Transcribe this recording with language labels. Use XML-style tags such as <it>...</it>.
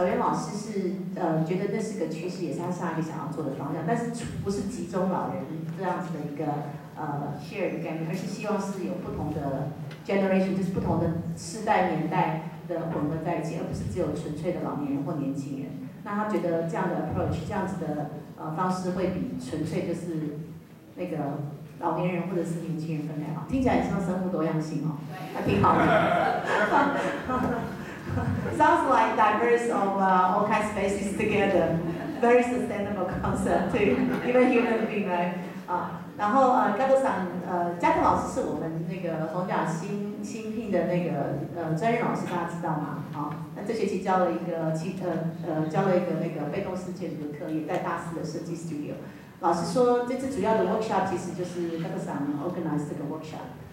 <zh>小袁老师是觉得那是个趋势，也是他下一个想要做的方向，但是不是集中老人这样子的一个share 的概念，而是希望是有不同的 generation， 就是不同的世代年代的混合在一起，而不是只有纯粹的老年人或年轻人。那他觉得这样的 approach， 这样子的方式会比纯粹就是那个老年人或者是年轻人分开好。听起来也像生物多样性哦，还挺好的。</zh> <en>Sounds like diverse of all kinds of species together, very sustainable concept too, even human being, right?</en> <zh>然后加藤老师是我们那个逢甲新聘的那个专任老师，大家知道吗？那这学期教了一个那个被动式建筑的课，也在大四的设计 studio。老师说，这次主要的 workshop 其实就是加藤 organize 这个 workshop。</zh>